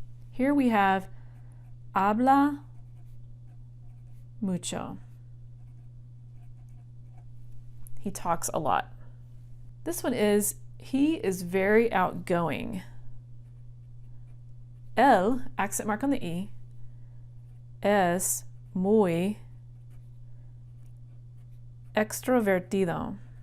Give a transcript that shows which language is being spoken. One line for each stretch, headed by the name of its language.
English: Here we have
Spanish: habla mucho.
English: He talks a lot. This one is he is very outgoing.
Spanish: El,
English: accent mark on the E,
Spanish: es muy extrovertido.